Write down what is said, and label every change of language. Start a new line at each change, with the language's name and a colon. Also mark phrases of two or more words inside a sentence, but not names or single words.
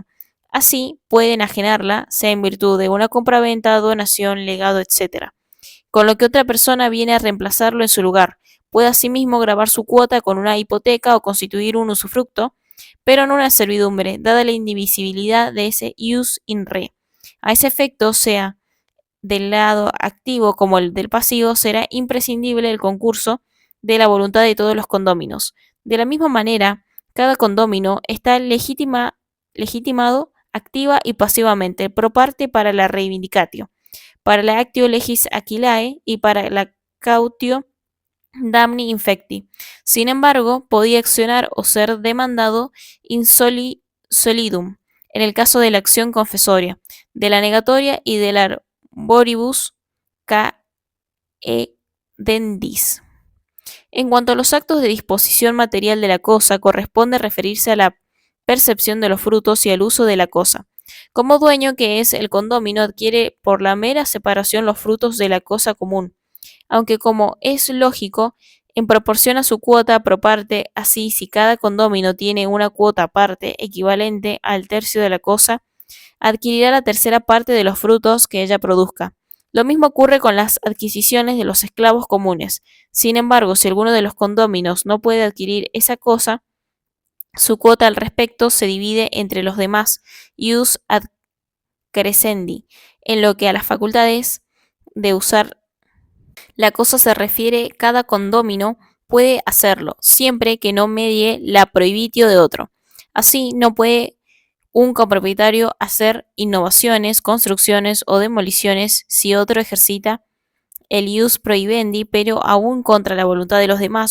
Spanish: Así, puede enajenarla, sea en virtud de una compraventa, donación, legado, etc., con lo que otra persona viene a reemplazarlo en su lugar. Puede asimismo gravar su cuota con una hipoteca o constituir un usufructo, pero no una servidumbre, dada la indivisibilidad de ese
Latin: ius in re.
Spanish: A ese efecto, sea del lado activo como el del pasivo, será imprescindible el concurso de la voluntad de todos los condóminos. De la misma manera, cada condómino está legitimado activa y pasivamente,
Latin: pro parte
Spanish: para la reivindicatio, para la
Latin: actio legis aquilae
Spanish: y para la
Latin: cautio damni infecti.
Spanish: Sin embargo, podía accionar o ser demandado
Latin: in solidum,
Spanish: en el caso de la acción confesoria, de la negatoria y del
Latin: arboribus caedendis.
Spanish: En cuanto a los actos de disposición material de la cosa, corresponde referirse a la percepción de los frutos y al uso de la cosa. Como dueño que es, el condómino adquiere por la mera separación los frutos de la cosa común, aunque como es lógico, en proporción a su cuota
Latin: pro parte,
Spanish: así si cada condómino tiene una cuota aparte equivalente al tercio de la cosa, adquirirá la tercera parte de los frutos que ella produzca. Lo mismo ocurre con las adquisiciones de los esclavos comunes. Sin embargo, si alguno de los condóminos no puede adquirir esa cosa, su cuota al respecto se divide entre los demás,
Latin: ius ad crescendi.
Spanish: En lo que a las facultades de usar la cosa se refiere, cada condómino puede hacerlo, siempre que no medie la prohibitio de otro. Así, no puede un copropietario hacer innovaciones, construcciones o demoliciones si otro ejercita el
Latin: ius prohibendi,
Spanish: pero aún contra la voluntad de los demás